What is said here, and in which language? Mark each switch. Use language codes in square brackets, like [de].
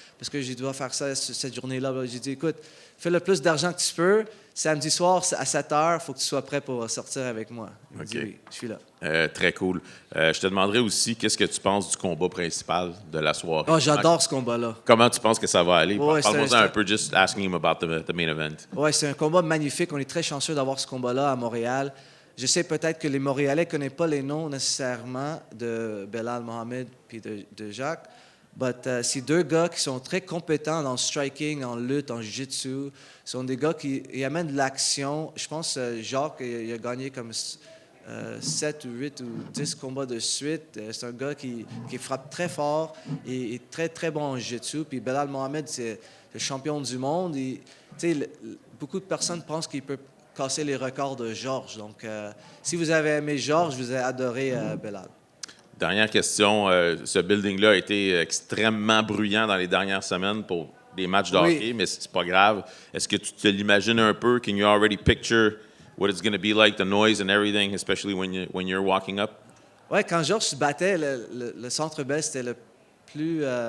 [fr] Parce que je dois faire ça cette journée-là. J'ai dit, écoute, fais le plus d'argent que tu peux. Samedi soir, à 7 heures, il faut que tu sois prêt pour sortir avec moi. Il m'a dit, oui, je suis là. Très cool. Je te demanderais aussi, qu'est-ce que tu penses du combat principal de la soirée? Oh, j'adore ce combat-là. Comment tu penses que ça va aller? Ouais, Parle-moi un peu, [en] just asking him about the main event. [fr] Oui, c'est un combat magnifique. On est très chanceux d'avoir ce combat-là à Montréal. Je sais peut-être que les Montréalais ne connaissent pas les noms nécessairement de Belal Mohamed et de Jacques. Mais c'est deux gars qui sont très compétents dans le striking, en lutte, en jiu-jitsu. Ce sont des gars qui amènent de l'action. Je pense que Jacques il a gagné comme 7 ou 8 ou 10 combats de suite. C'est un gars qui frappe très fort et est très, très bon en jiu-jitsu. Puis Belal Mohamed, c'est le champion du monde. Beaucoup de personnes pensent qu'il peut casser les records de Georges. Donc, si vous avez aimé Georges, vous avez adoré Belal. Dernière question. Ce building-là a été extrêmement bruyant dans les dernières semaines pour des matchs de hockey, mais c'est pas grave. Est-ce que tu te l'imagines un peu? [en] Can you already picture what it's going to be like, the noise and everything, especially when you're walking up? [fr] Oui, quand Georges se battait, le Centre Bell, c'était le plus